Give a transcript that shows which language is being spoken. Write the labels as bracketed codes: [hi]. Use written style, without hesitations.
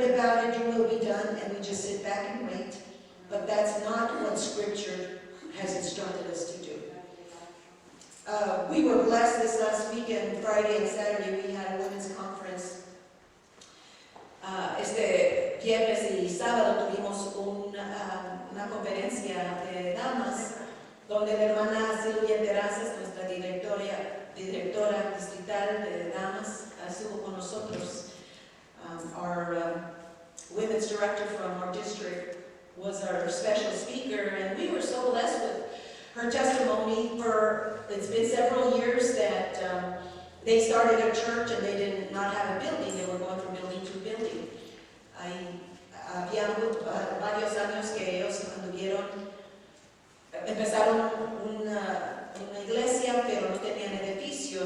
[en] can wait, but that's not what Scripture has instructed us to do. We were blessed this last weekend, Friday and Saturday, we had a women's conference. [es] Este viernes y sábado tuvimos una conferencia de damas, donde la hermana Silvia Terrazas, nuestra directora distrital de damas, estuvo con nosotros. [en] Our women's director from our district was our special speaker, and we were so blessed with her testimony. It's been several years that they started a church and they did not have a building. They were going from building to building. [es] Había varios años que ellos empezaron una iglesia, pero no tenían edificio.